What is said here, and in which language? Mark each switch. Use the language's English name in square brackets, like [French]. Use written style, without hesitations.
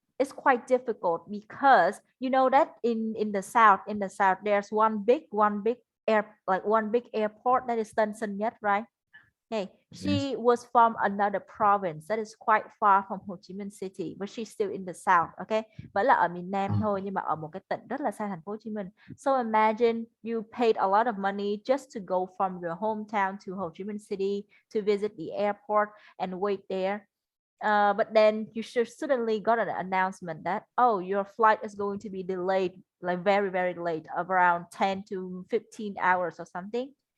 [English] It's quite difficult because you know that in the south there's one big airport that is Tân Sơn Nhất, right? Hey, yes, she was from another province that is quite far from Ho Chi Minh City, but she's still in the south. [Vietnamese] Okay, vẫn là ở miền Nam oh, thôi nhưng mà ở một cái tỉnh rất là xa thành phố Hồ Chí Minh. [English] So imagine you paid a lot of money just to go from your hometown to Ho Chi Minh City to visit the airport and wait there. But then you should suddenly got an announcement that your flight is going to be delayed, like very very late, around 10 to 15 hours or something.